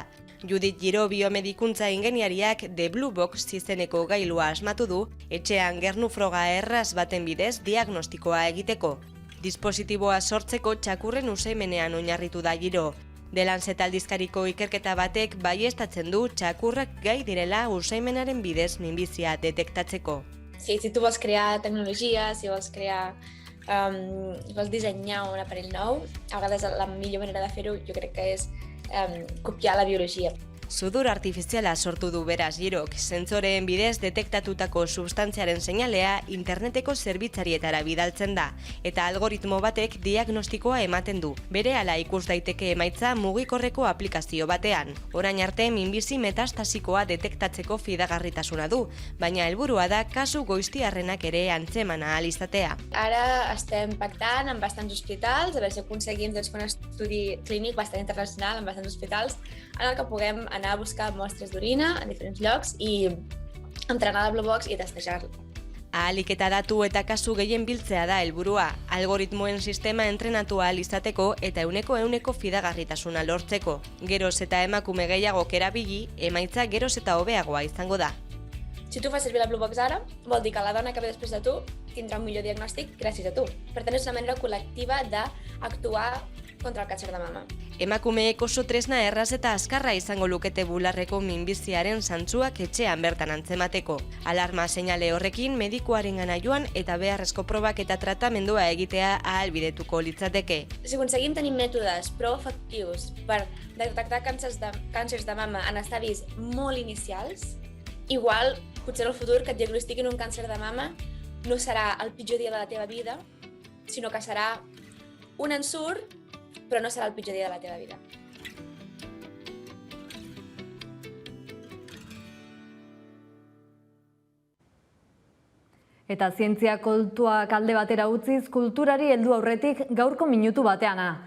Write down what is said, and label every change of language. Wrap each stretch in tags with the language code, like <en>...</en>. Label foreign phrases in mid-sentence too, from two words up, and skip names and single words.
<eu>Judith Giro biomedikuntza ingeniariak The Blue Box izeneko gailua asmatu du, etxean gernufroga erraz baten bidez diagnostikoa egiteko. Dispositiboa sortzeko txakurren usaimenean oinarritu da Giro. The Lancet aldizkariko ikerketa batek baieztatzen du txakurrak gai direla usaimenaren bidez minbizia detektatzeko.</eu> <ca>Si tu vols crear tecnologia, si vols crear, vols dissenyar un aparell nou, a vegades la millor manera de fer-ho jo crec que és copiar la biologia.</ca> <eu>Sudur artifiziala sortu du beraz Girok, sentsoreen bidez detektatutako substantziaren seinalea interneteko zerbitzarietara bidaltzen da, eta algoritmo batek diagnostikoa ematen du. Berehala ikus daiteke emaitza mugikorreko aplikazio batean. Orain arte minbizi metastasikoa detektatzeko fidagarritasuna du, baina helburua da kasu goiztiarrenak ere antzeman ahal izatea.</eu> <ca>Ara estem pactant amb bastants hospitals, a veure si aconseguim fer un estudi clínic bastant internacional amb bastants hospitals en el que puguem anar a buscar mostres d'orina en diferents llocs i entrenar la Blue Box i testejar-la.</ca> <eu>Ahalik eta datu eta kasu gehien biltzea da helburua, algoritmoen sistema entrenatu ahal izateko eta euneko fidagarritasuna lortzeko. Geroz eta emakume gehiagok erabili, emaitza geroz eta hobeagoa izango da.</eu> <ca>Si tu fas servir la Blue Box ara, vol dir que la dona que ve després de tu tindrà un millor diagnòstic gràcies a tu. Per tant, és una manera col·lectiva d'actuar contra el càncer de mama.</ca> <eu>Emakumeek oso tresna erraz eta azkarra izango lukete bularreko minbiziaren zantzuak etxean bertan antzemateko. Alarma seinale horrekin medikuarengana joan eta beharrezko probak eta tratamendua egitea ahalbidetuko litzateke.</eu> <ca>Si aconseguim tenir mètodes prou efectius per detectar càncers de mama en estadis molt inicials, igual, potser en el futur que et diagnostiquin un càncer de mama no serà el pitjor dia de la teva vida, sinó que serà un ensurt, però no serà el pitjor dia de la teva vida.</ca> <eu>Eta zientzia kultuak alde batera utziz, kulturari heldu aurretik gaurko minutu bateana.</eu>